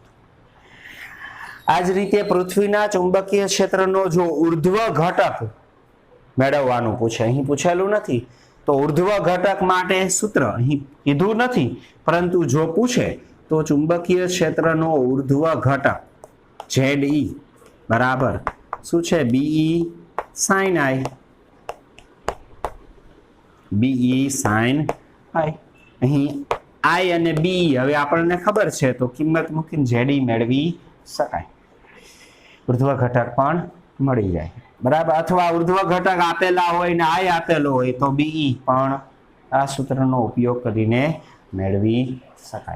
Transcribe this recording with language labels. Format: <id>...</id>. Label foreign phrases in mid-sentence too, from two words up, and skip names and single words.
<gu>આ જ રીતે પૃથ્વીના ચુંબકીય ક્ષેત્રનો જો ઉર્ધ્વ ઘટક મેળવવાનું પૂછે, અહીં પૂછેલું નથી, તો ઉર્ધ્વ ઘટક માટે સૂત્ર અહીં કીધું નથી, પરંતુ જો પૂછે તો ચુંબકીય ક્ષેત્રનો ઉર્ધ્વ ઘટક ZE બરાબર શું છે?</gu> <en>BE sin I. BE sin I.</en> <gu>અહીં I અને BE હવે આપણને ખબર છે, તો કિંમત મૂકીને ZE મેળવી શકાય. ઉર્ધ્વ ઘટક પણ મળી જાય. બરાબર. અથવા ઉર્ધ્વ ઘટક આપેલા હોય ને I આપેલો હોય તો BE પણ આ સૂત્રનો ઉપયોગ કરીને મેળવી શકાય.</gu>